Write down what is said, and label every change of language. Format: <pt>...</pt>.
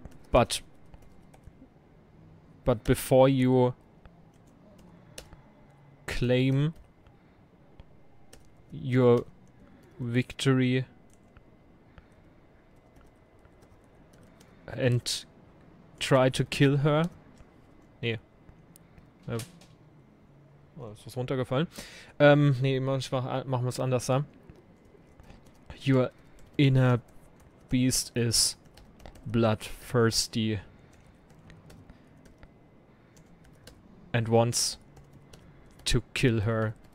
<en>But before you claim your victory and try to kill her.</en> <de>Nee. Oh, ist was runtergefallen. Nee, machen wir es anders da.</de> <en>Your inner beast is bloodthirsty and wants to kill her.</en>